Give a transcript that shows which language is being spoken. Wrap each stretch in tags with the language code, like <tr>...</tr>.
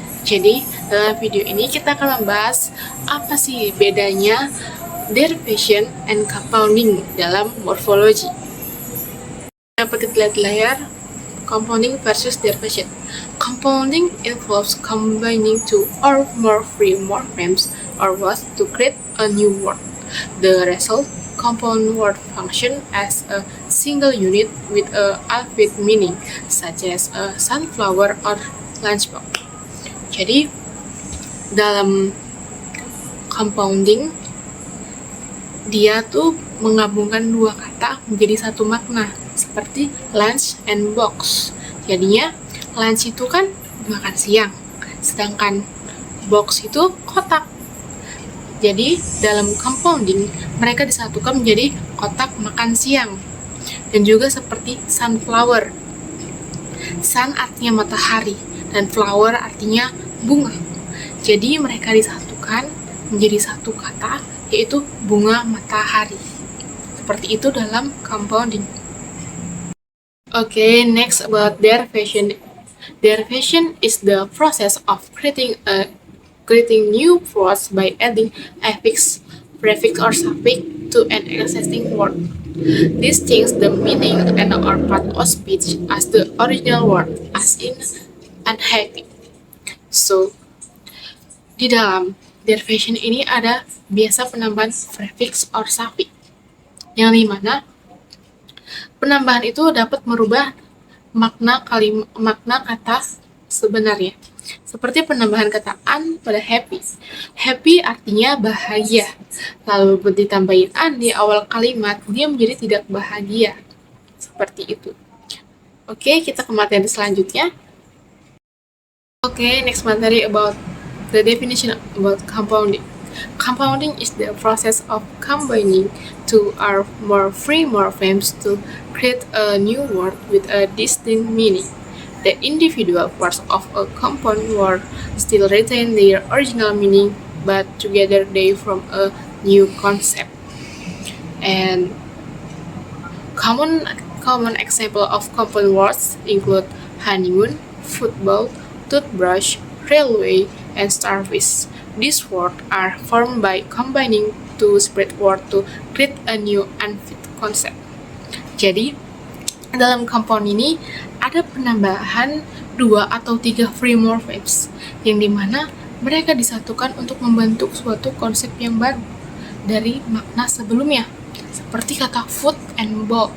<id>Jadi, dalam video ini kita akan membahas apa sih bedanya</id> <en>derivation and compounding</en> <id>dalam morfologi. Dapat dilihat di layar, compounding versus derivation.</id> <en>Compounding involves combining two or more free morphemes or words to create a new word. The result compound word function as a single unit with a alphabet meaning, such as a sunflower or lunchbox.</en> <id>Jadi, dalam compounding, dia tuh menggabungkan dua kata menjadi satu makna, seperti lunch and box. Jadinya, lunch itu kan makan siang, sedangkan box itu kotak. Jadi, dalam compounding, mereka disatukan menjadi kotak makan siang. Dan juga seperti sunflower. Sun artinya matahari, dan flower artinya bunga. Jadi, mereka disatukan menjadi satu kata, yaitu bunga matahari. Seperti itu dalam compounding.</id> <en>Okay, next about derivation. Derivation is the process of creating new words by adding affix, prefix, or suffix to an existing word. This changes the meaning and or part of speech as the original word, as in unhappy.</en> <id>So, di dalam derivation ini ada biasa penambahan</id> <en>prefix or suffix,</en> <id>yang dimana penambahan itu dapat merubah makna kata sebenarnya. Seperti penambahan kata an pada happy. Happy artinya bahagia. Lalu ditambahin an di awal kalimat, dia menjadi tidak bahagia. Seperti itu. Oke, kita ke materi selanjutnya.</id> <en>Oke, next</en> <id>materi</id> <en>about the definition about compounding. Compounding is the process of combining two or more free morphemes to create a new word with a distinct meaning. The individual parts of a compound word still retain their original meaning, but together they form a new concept. And common example of compound words include honeymoon, football, toothbrush, railway, and starfish. These words are formed by combining two separate words to create a new unfit concept.</en> <id>Jadi, dalam compound ini ada penambahan 2 atau 3 free morphemes, yang dimana mereka disatukan untuk membentuk suatu konsep yang baru dari makna sebelumnya, seperti kata foot and ball.</id>